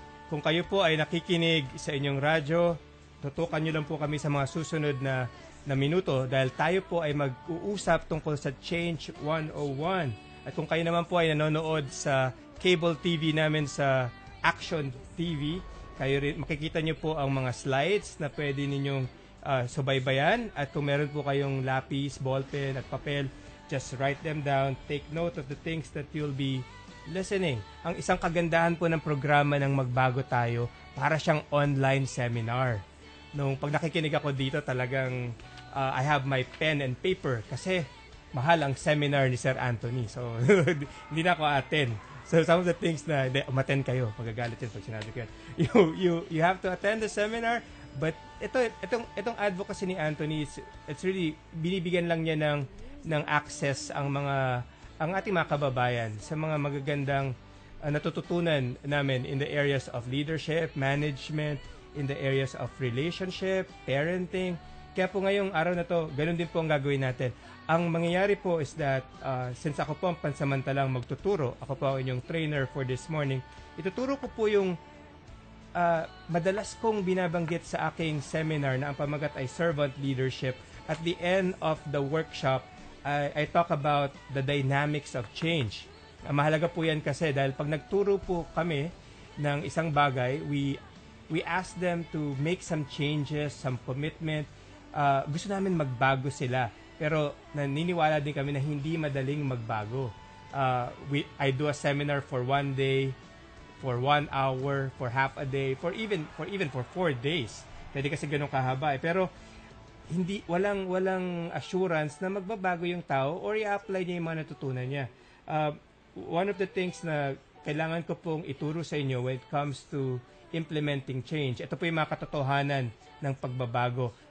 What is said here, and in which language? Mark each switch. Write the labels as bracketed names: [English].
[Filipino] Kung kayo po ay nakikinig sa inyong radyo, tutukan nyo lang po kami sa mga susunod na minuto dahil tayo po ay mag-uusap tungkol sa Change 101. At kung kayo naman po ay nanonood sa cable TV namin sa Action TV, kayo rin, makikita nyo po ang mga slides na pwede ninyong subaybayan. At kung meron po kayong lapis, ballpen at papel, [English] just write them down. Take note of the things that you'll be listening. [Filipino] Ang isang kagandahan po ng programa ng Magbago Tayo, para siyang online seminar. Pag nakikinig ako dito, talagang [English] I have my pen and paper [Filipino] kasi mahal ang seminar ni Sir Anthony. So, hindi na ako attend. So, [English] some of the things [Filipino] na, umattend kayo, magagalit yun pag sinabi ko yan. [English] You have to attend the seminar, [Filipino] but itong advocacy ni Anthony, it's really, binibigyan lang niya ng access ang ating mga kababayan sa mga magagandang natututunan namin [English] in the areas of leadership, management, in the areas of relationship, parenting. [Filipino] Kaya po ngayong araw na to, ganun din po ang gagawin natin. Ang mangyayari po is that, since ako po ang pansamantalang magtuturo, ako po ang inyong trainer [English] for this morning, [Filipino] ituturo ko po yung madalas kong binabanggit sa aking seminar na ang pamagat ay servant leadership. [English] At the end of the workshop, I talk about the dynamics of change. [Filipino] Mahalaga po yan kasi dahil pag nagturo po kami ng isang bagay, [English] we ask them to make some changes, some commitment. [Filipino] Gusto namin magbago sila. Pero naniniwala din kami na hindi madaling magbago. [English] I do a seminar for 1 day, for 1 hour, for half a day, for even for 4 days. [Filipino] Pwede kasi ganun kahaba eh. Pero walang assurance na magbabago yung tao or i-apply niya yung mga natutunan niya. [English] One of the things [Filipino] na kailangan ko pong ituro sa inyo [English] when it comes to implementing change, [Filipino] ito po yung mga katotohanan ng pagbabago.